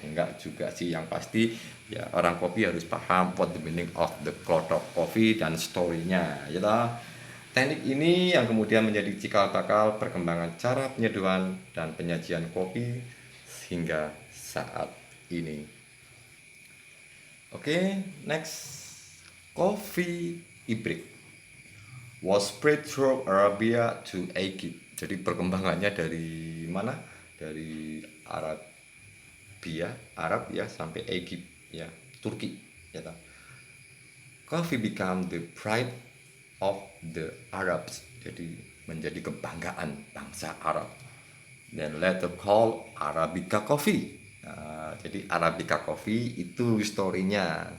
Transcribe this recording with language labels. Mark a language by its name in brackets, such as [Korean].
[Indonesian] Enggak juga sih, yang pasti ya orang kopi harus paham [English] what the meaning of the klothok coffee [Indonesian] dan story-nya ya. Teknik ini yang kemudian menjadi cikal bakal perkembangan cara penyeduhan dan penyajian kopi hingga saat ini. [English] Oke, next. Coffee ibrik was spread through Arabia to Egypt. [Indonesian] Jadi perkembangannya dari mana? Dari Arab ya sampai Egypt ya, Turki ya. [English] Coffee become the pride of the Arabs. [Indonesian] Jadi menjadi kebanggaan bangsa Arab. Dan [English] later called Arabica coffee. [Indonesian] Nah, jadi Arabica coffee itu story-nya.